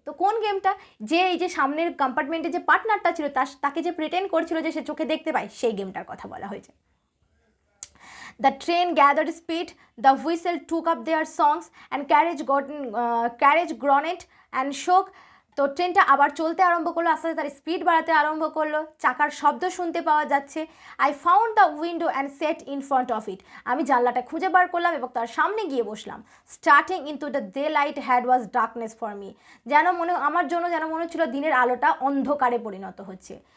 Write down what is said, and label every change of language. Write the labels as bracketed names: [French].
[Bangla] তো কোন গেমটা, যে এই যে সামনের কম্পার্টমেন্টে যে পার্টনারটা ছিল তাকে যে প্রিটেন্ড করছিল যে সে চোখে দেখতে পায়, সেই গেমটার কথা বলা হয়েছে। [English] The train gathered speed, the whistle took up their songs and carriage groaned and shook. [Bangla] তো ট্রেনটা আবার চলতে আরম্ভ করলো, আস্তে আস্তে তার স্পিড বাড়াতে আরম্ভ করলো, চাকার শব্দ শুনতে পাওয়া যাচ্ছে। [English] I found the window and set in front of it, [Bangla] আমি জানলাটা খুঁজে বার করলাম এবং তার সামনে গিয়ে বসলাম। [English] starting into the day light had was darkness for me, [Bangla] আমার জন্য যেন মনে হচ্ছিল দিনের আলোটা অন্ধকারে পরিণত হচ্ছে।